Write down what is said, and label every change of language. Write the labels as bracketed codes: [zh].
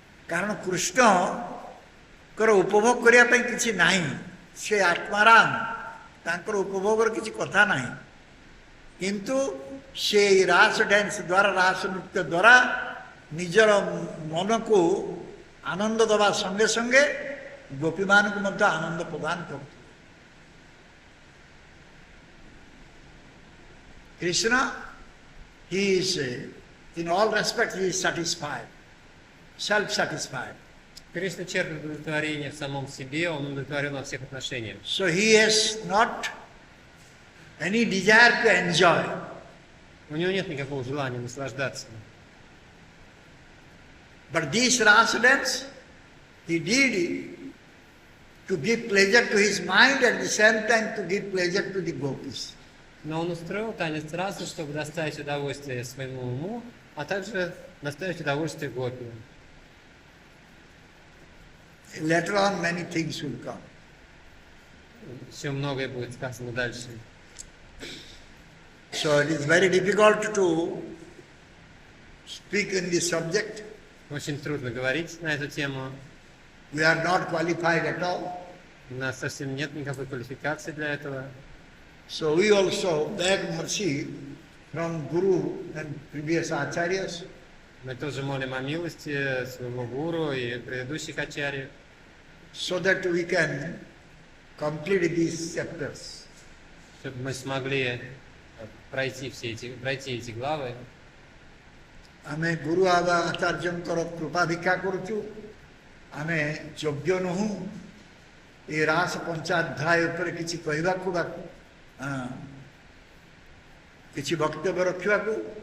[or] କାରଣ କୃଷ୍ଣଙ୍କର ଉପଭୋଗ କରିବା ପାଇଁ କିଛି ନାହିଁ, ସେ ଆତ୍ମାରାମ, ତାଙ୍କର ଉପଭୋଗର କିଛି କଥା ନାହିଁ। କିନ୍ତୁ ସେ ରାସ ଡ୍ୟାନ୍ସ ଦ୍ୱାରା ରାସ ନୃତ୍ୟ ଦ୍ୱାରା ନିଜର ମନକୁ ଆନନ୍ଦ ଦେବା ସଙ୍ଗେ ସଙ୍ଗେ ଗୋପୀମାନଙ୍କୁ ମଧ୍ୟ ଆନନ୍ଦ ପ୍ରଦାନ କରୁଥିଲେ। [en] Krishna, he is in all respects he is satisfied, self-satisfied. [ru] Кришна черпает удовлетворение в самом себе, он удовлетворен во всех отношениях. [en] So he has not any desire to enjoy. [ru] У него нет никакого желания наслаждаться. [en] But this Rasa dance, he did it to give pleasure to his mind at the same time to give pleasure to the gopis. [ru] Но он устроил танец расы, чтобы доставить удовольствие своему уму, а также доставить удовольствие гопи. [en] Later on many things will come. [ru] Еще многое будет сказано дальше. [en] So it is very difficult to speak in this subject. [ru] Очень трудно говорить на эту тему. [en] We are not qualified at all. [ru] У нас совсем нет никакой квалификации для этого. [en] So we also beg mercy from Guru and previous acharyas. [ru] Мы тоже молим о милости своего гуру и предыдущих ачарьев, [en] so that we can complete these chapters. [ru] чтобы мы смогли пройти эти главы. [or] ଆମେ ଗୁରୁ ଆଚାର୍ଯ୍ୟଙ୍କର କୃପା ଭିକ୍ଷା କରୁଛୁ। ଆମେ ଯୋଗ୍ୟ ନୁହଁ ଏ ରାସ ପଞ୍ଚାଧ୍ୟାୟ ଉପରେ କିଛି କହିବାକୁ ବା କିଛି ବକ୍ତବ୍ୟ ରଖିବାକୁ।